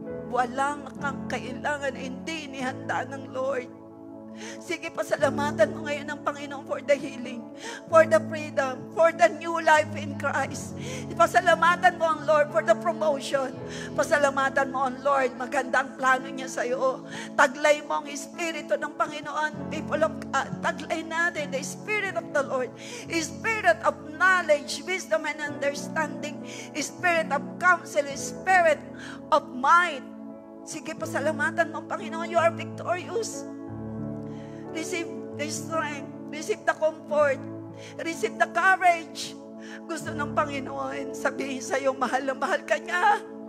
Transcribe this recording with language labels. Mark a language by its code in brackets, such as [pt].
[tl] Walang kang kailangan na hindi inihanda ng Lord. Sige, pasalamatan mo ngayon ng Panginoon [en] for the healing, for the freedom, for the new life in Christ. [tl] Pasalamatan mo ang Lord [en] for the promotion. [tl] Pasalamatan mo ang Lord, magandang plano niya sa iyo. Taglay mo ang Espiritu ng Panginoon, [en] people of God. [tl] Taglay natin [en] the Spirit of the Lord, Spirit of knowledge, wisdom, and understanding, Spirit of counsel, Spirit of might. [tl] Sige, pasalamatan mo ang Panginoon, [en] you are victorious. Receive the strength, receive the comfort, receive the courage. [tl] Gusto ng Panginoon sabihin sa iyo, mahal na mahal ka niya.